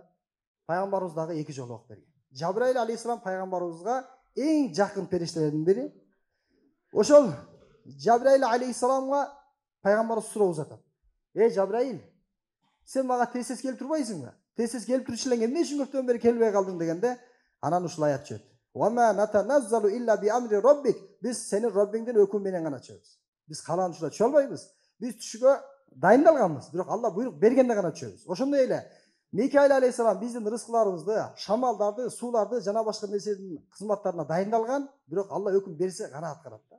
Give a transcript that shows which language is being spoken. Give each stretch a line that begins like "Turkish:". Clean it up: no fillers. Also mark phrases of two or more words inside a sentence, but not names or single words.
Kyrgyz: Пайгамбарыбыз дагы 2 жолу окуп берген. Жабраил алейхиссалам пайгамбарыбызга эң жакын периштелердин бири. Ошол Жабраил алейхиссаламга пайгамбарыбыз суроо узатат: Жабраил, сен мага тез келип турбайсыңбы? Тез келип турчу элең, эмне үчүн көптөн бери келбей калдың дегенде, анан ушул аят чыгат:
Arabic: "وما نتنزل إلا بأمر ربك",
Kyrgyz: биз сенин Роббиңдин өкүмү менен гана чыгабыз. Биз кааланышта чыга албайбыз. Биз түшүгө дайындалганбыз, бирок Алла буйрук бергенде гана чыгабыз. Ошондой эле Микаил алейхиссалам биздин рызкыларыбызды, шамалдарды, сууларды жана башка нерседин кызматтарына дайындалган, бирок Алла өкүм берсе гана аткарат да.